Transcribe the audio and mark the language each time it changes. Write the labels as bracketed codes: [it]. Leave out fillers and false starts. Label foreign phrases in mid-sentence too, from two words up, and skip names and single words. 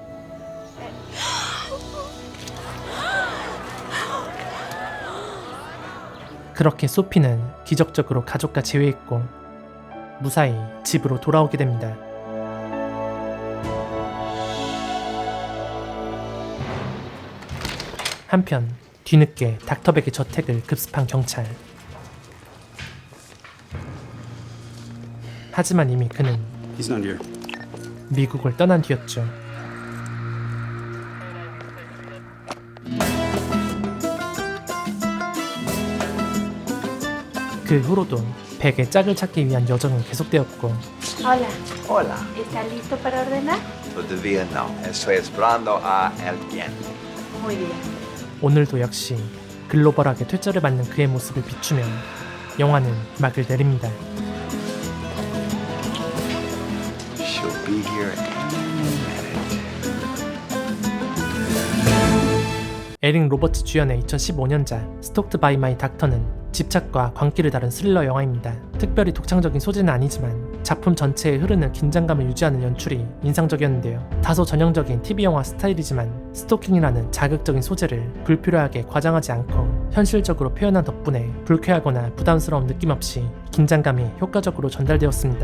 [ko] 그렇게 소피는 기적적으로 가족과 재회했고 무사히 집으로 돌아오게 됩니다. 한편 뒤늦게 닥터백의 저택을 급습한 경찰. 하지만 이미 그는 [en] He's not here. [ko] 미국을 떠난 뒤였죠. 그 후로도 백의 짝을 찾기 위한 여정은 계속되었고 [es] Hola. Hola. ¿Estás listo para ordenar? Todavía no. Estoy esperando a alguien. Muy bien. [ko] 오늘도 역시 글로벌하게 퇴짜를 받는 그의 모습을 비추며 영화는 막을 내립니다. [en] She'll be here any minute. [ko] 에릭 로버츠 주연의 2015년작 스톡드 바이 마이 닥터는 집착과 광기를 다룬 스릴러 영화입니다. 특별히 독창적인 소재는 아니지만 작품 전체에 흐르는 긴장감을 유지하는 연출이 인상적이었는데요. 다소 전형적인 TV영화 스타일이지만 스토킹이라는 자극적인 소재를 불필요하게 과장하지 않고 현실적으로 표현한 덕분에 불쾌하거나 부담스러운 느낌 없이 긴장감이 효과적으로 전달되었습니다.